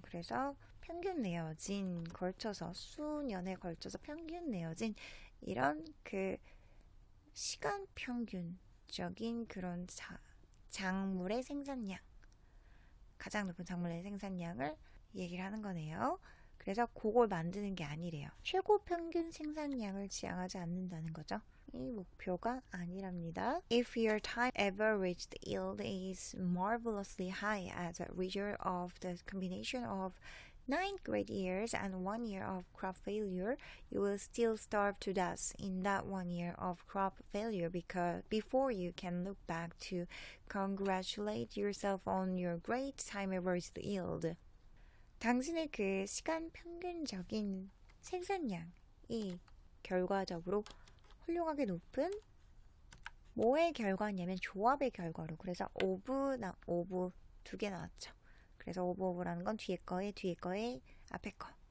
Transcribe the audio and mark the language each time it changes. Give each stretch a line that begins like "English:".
Korean: 그래서 평균 내어진 걸쳐서 수년에 걸쳐서 평균 내어진 이런 그 시간 평균적인 그런 작물의 생산량, 가장 높은 작물의 생산량을 얘기를 하는 거네요. 그래서 그걸 만드는 게 아니래요. 최고 평균 생산량을 지향하지 않는다는 거죠. 이 목표가 아니랍니다.
English: If your time averaged yield is marvelously high as a result of the combination of 9 great years and 1 year of crop failure, you will still starve to death in that 1 year of crop failure because before you can look back to congratulate yourself on your great time averaged yield.
Korean: 당신의 그 시간 평균적인 생산량이 결과적으로 훌륭하게 높은 뭐의 결과냐면 조합의 결과로. 그래서 오브 두 개 나왔죠. 그래서 오브라는 건 뒤에 거에 앞에 거.